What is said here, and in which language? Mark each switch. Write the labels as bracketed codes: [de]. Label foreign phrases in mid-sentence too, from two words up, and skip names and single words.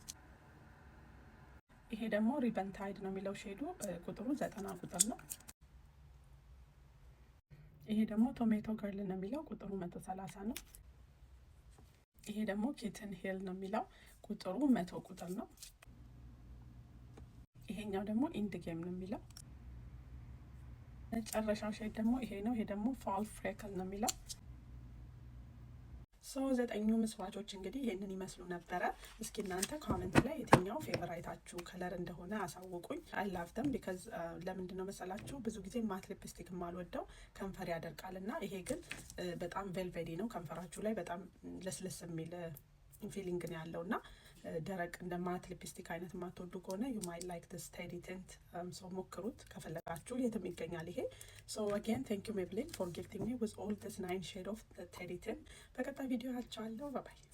[am] ይሄ ደግሞ ሪበን ታይድ ነው የሚለው ሼዱ ቁጥሩ 90 ቁጥር ነው። ይሄ ደግሞ ቶሜቶ ገርል ነው የሚለው ቁጥሩ 130 ነው። ይሄ ደግሞ ኪትን ሂል ነው የሚለው ቁጥሩ 100 ቁጥር ነው። ይሄኛው ደግሞ ኢንድ ጌም ነው የሚለው። መጨረሻው ሼድ ደግሞ ይሄ ነው። ይሄ ደግሞ ፋል ፍሬክል ነው የሚለው። ሶ 9 ምስዋቾች እንግዲህ ይሄንን ይመስሉ ነበረ። እስኪ እናንተ ኮሜንት ላይ የትኛው ፌቨራይታችሁ ከለር እንደሆነ አሳውቁኝ። [en] I love them [am] because ለምንድን ነው መሰላችሁ ብዙ ጊዜ [en] matte lipstick [am] ማልወደው ከንፈር ያደርቃልና፣ ይሄ ግን በጣም ቬልቬዲ ነው። ከንፈራችሁ ላይ በጣም ለስለስ የሚል ፊሊንግ ነው ያለውና ደረቅ እንደ [en] matte lipstick [am] አይነት ማትወዱ ከሆነ [en] you might like this Teddy Tint so [am] ሞክሩት ከፈለጋችሁ። የትም ይገኛል ይሄ። [en] so again thank you Maybelline for gifting me with all this 9 shade of the Teddy Tint። [am] በቀጣይ ቪዲዮ አቻለሁ። [en] bye bye።